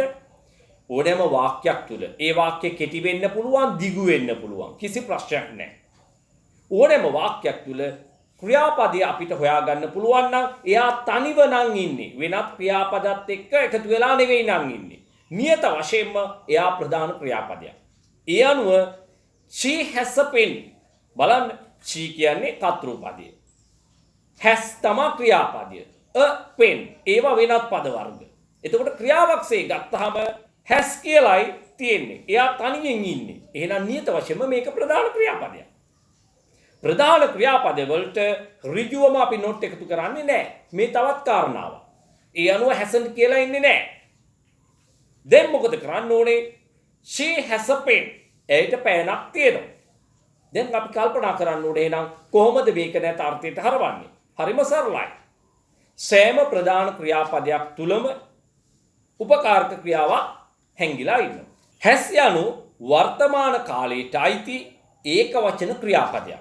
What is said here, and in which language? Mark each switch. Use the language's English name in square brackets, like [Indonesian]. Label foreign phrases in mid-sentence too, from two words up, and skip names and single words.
[Sinhala] ඕනෑම වාක්‍යයක් තුල ඒ වාක්‍ය කෙටි වෙන්න පුළුවන්, දිගු වෙන්න පුළුවන්. කිසි ප්‍රශ්නයක් නැහැ. ඕනෑම වාක්‍යයක් තුල ක්‍රියාපදය අපිට හොයාගන්න පුළුවන් නම් එයා තනිව නම් ඉන්නේ. වෙනත් ක්‍රියාපදත් එක්ක එකතු වෙලා නෙවෙයි නම් ඉන්නේ. නියත වශයෙන්ම එයා ප්‍රධාන ක්‍රියාපදයක්. ඒ අනුව [English] she has a pen. [Sinhala] බලන්න she කියන්නේ කර්තෘ පදය. has තමයි ක්‍රියාපදය. [English] a pen [Sinhala] ඒවා වෙනත් පද වර්ග. එතකොට ක්‍රියාවක්සේ ගත්තාම has කියලායි තියෙන්නේ. එයා තනියෙන් ඉන්නේ. එහෙනම් නියත වශයෙන්ම මේක ප්‍රධාන ක්‍රියාපදයක්. ප්‍රධාන ක්‍රියාපද වලට ඍජුවම අපි not එකතු කරන්නේ නැහැ. මේ තවත් කාරණාවක්. ඒ අනුව hasn't කියලා ඉන්නේ නැහැ. දැන් මොකද කරන්න ඕනේ? [English] she has a pen. [Sinhala] ඒකට පෑනක් තියෙනවා. දැන් අපි කල්පනා කරන්න ඕනේ එහෙනම් කොහොමද මේක නැත අර්ථයට හරවන්නේ? හරිම සරලයි. සෑම ප්‍රධාන ක්‍රියාපදයක් තුලම උපකාරක ක්‍රියාවක් හැංගිලා ඉන්නවා. has යනු වර්තමාන කාලයට අයිති ඒකවචන ක්‍රියාපදයක්.